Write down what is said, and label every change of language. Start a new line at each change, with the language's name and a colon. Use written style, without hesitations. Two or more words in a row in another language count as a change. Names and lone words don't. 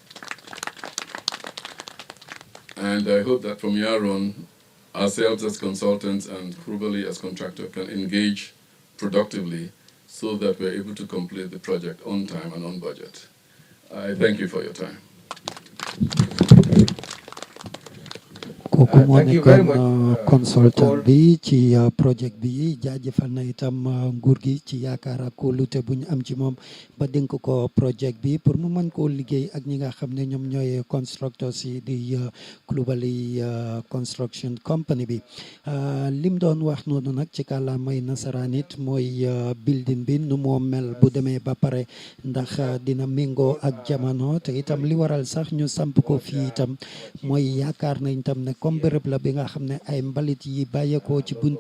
English: And I hope that from here on, ourselves as consultants and Kurubali as contractor can engage productively so that we're able to complete the project on time and on budget. I thank you for your time.
Wolof: kooku moo
English: Thank you very
Wolof: nekkoon
English: much,
Wolof: consultant bi ci project bi jaajëfal na itam nguur gi ci yaakaar ak kóolute bu ñu am ci moom ba dénk ko project bi pour mu mën koo liggéey ak ñi nga xam ne ñoom ñooy constructors yi di Coulibaly construction company bi lim doon wax noonu nag ci kàllaamay nasaraan it mooy building bi nu moo mel bu demee ba pare ndax dina méngoo ak jamono te itam li waral sax ñu samp ko fii itam mooy yaakaar nañ tam ne comme comme bërëb la bi nga xam ne ay mbalit yi bàyyeekoo ci buntu